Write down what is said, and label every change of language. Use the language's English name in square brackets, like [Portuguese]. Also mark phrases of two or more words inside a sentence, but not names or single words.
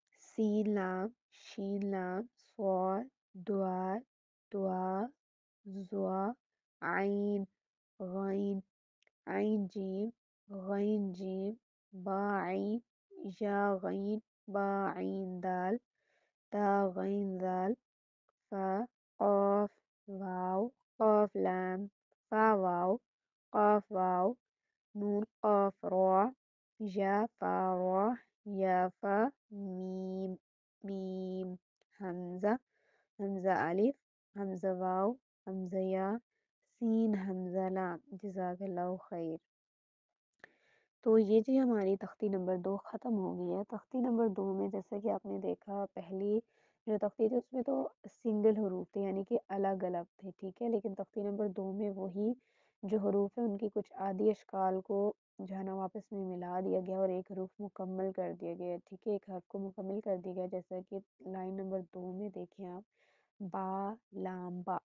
[Urdu] سین لام شین لام صاد دعا دعا زوا عین غین عین جیم غین جیم با عین یا غین با عین دال تا غین دال فا قاف واو قاف لام فا واو قاف واو نون قاف را یا فا را یا فا میم میم حمزة حمزة ألف حمزة واو حمزة یا سین حمزة لام [Arabic] جزاک اللہ خیر۔ [Urdu] تو یہ جی ہماری تختی نمبر 2 ختم ہو گئی ہے۔ تختی نمبر 2 میں جیسا کہ آپ نے دیکھا پہلی جو تختی تھی اس میں تو سنگل حروف تھے یعنی کہ الگ الگ تھے، ٹھیک ہے، لیکن تختی نمبر 2 میں وہی جو حروف ہیں ان کی کچھ آدھی اشکال کو جو ہے نا واپس میں ملا دیا گیا اور ایک حروف مکمل کر دیا گیا، ٹھیک ہے، ایک حرف کو مکمل کر دیا گیا، جیسا کہ لائن نمبر 2 میں دیکھیں آپ با لام با۔